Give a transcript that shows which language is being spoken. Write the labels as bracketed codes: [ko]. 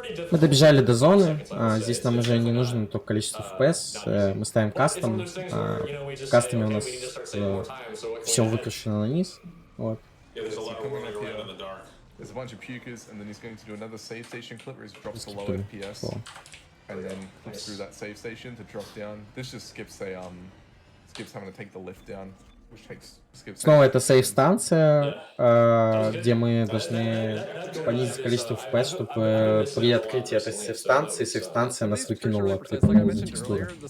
[ru] Мы добежали до зоны, здесь нам уже не нужно только количество FPS, мы ставим кастом, в кастоме у нас все выкрашено на низ, вот. [en] There's a bunch of pukers, and then he's going to do another save station clip where he drops the low FPS, and then flips through that save station to drop down. This just skips skips having to take the lift down, which skips. [ru] Снова это сейв-станция, где мы должны понизить количество FPS, чтобы при открытии этой сейв-станция нас выкинула за текстуру.